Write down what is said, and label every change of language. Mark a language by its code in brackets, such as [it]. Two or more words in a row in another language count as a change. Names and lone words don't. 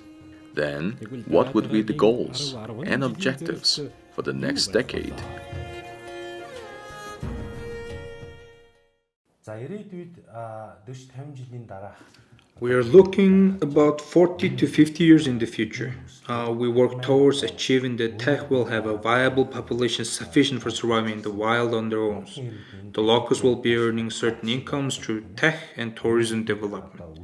[en] Then, what would be the goals and objectives for the next decade? [mn] За ирээдүйд 40-50 жилийн дараа [en] We are looking about 40 to 50 years in the future. We work towards achieving that Takhi will have a viable population sufficient for surviving in the wild on their own. The locals will be earning certain incomes through Takhi and tourism development.